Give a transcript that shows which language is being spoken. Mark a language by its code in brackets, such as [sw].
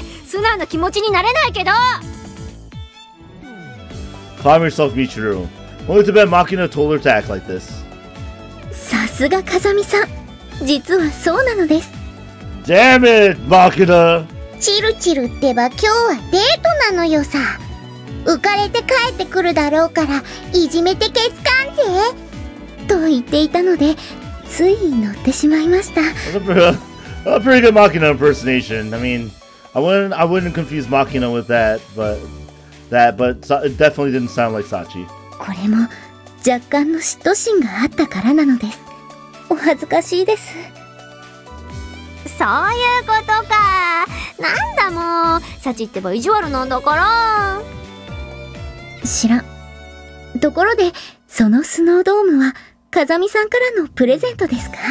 [ja] 素直な気持ちになれないけど。 [en] Calm yourself, Michiru. Only to bet Makina told her to act like this. [ja] さすが風見さん、実はそうなのです。 [en] Damn it, Makina! [ja] チルチルってば今日はデートなのよさ。浮かれて帰ってくるだろうからいじめてけつかんぜと言っていたので、つい乗ってしまいました。 [en] That's a pretty good Makina impersonation. I mean, I wouldn't confuse Makina with that, but it definitely didn't sound like Sachi. [ja] これも若干の嫉妬心があったからなのです。お恥ずかしいです。そういうことか。なんだもう、サチってば意地悪なんだから。知らん。ところでそのスノードームは風見さんからのプレゼントですか？